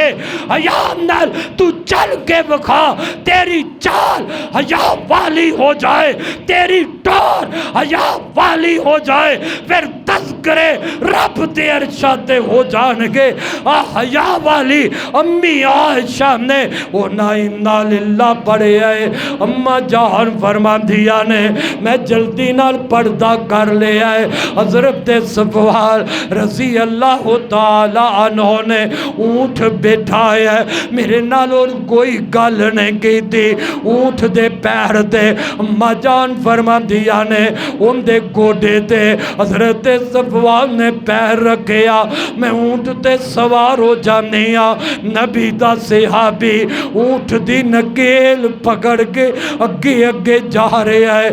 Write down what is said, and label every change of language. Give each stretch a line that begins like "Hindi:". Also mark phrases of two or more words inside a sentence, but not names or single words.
Punjabi: حیا نال تو چل کے وکھا، تیری چال حیا والی ہو جائے، تیری ٹور حیا والی ہو جائے، پھر تذکرے رب دے عرشا تے ہو جانگے. آ حیا والی امی عائشہ نے انہاں
Arabic: إنا لله
Punjabi: پڑھیا ہے. اماں جان فرماندیاں نے میں جلدی نال پردہ کر لیا ہے. حضرت صفوان
Arabic: رضي الله تعالى عنه
Punjabi: نے اونٹ بیٹھایا ہے، میرے نال اور کوئی گل نہیں کی تھی. اونٹ دے پیر تے اماں جان فرماندیاں نے ان کے گوڈے تے حضرت صفوان نے پیر رکھیا. میں اونٹ تے سوار ہو جانی ہاں۔ نبی دا صحابی اونٹ دی نکیل پکڑ کے اگے اگے جا رہا ہے.